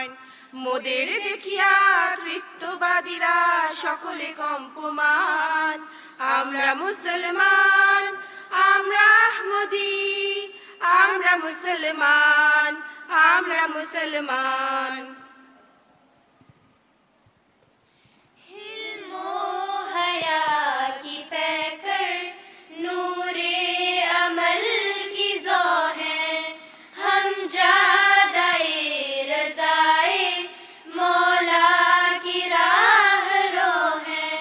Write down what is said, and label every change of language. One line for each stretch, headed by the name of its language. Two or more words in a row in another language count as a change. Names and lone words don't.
Bangla: মোদের দেখিয়া তৃত্ববাদীরা সকলে কম্পমান. আমরা মুসলমান, আমরা আহমদী, আমরা মুসলমান, আমরা মুসলমান.
Urdu: علم و حیا کی پیکر نور عمل کی ذو ہیں. ہم جادائے رضائے مولا کی راہ رو ہیں.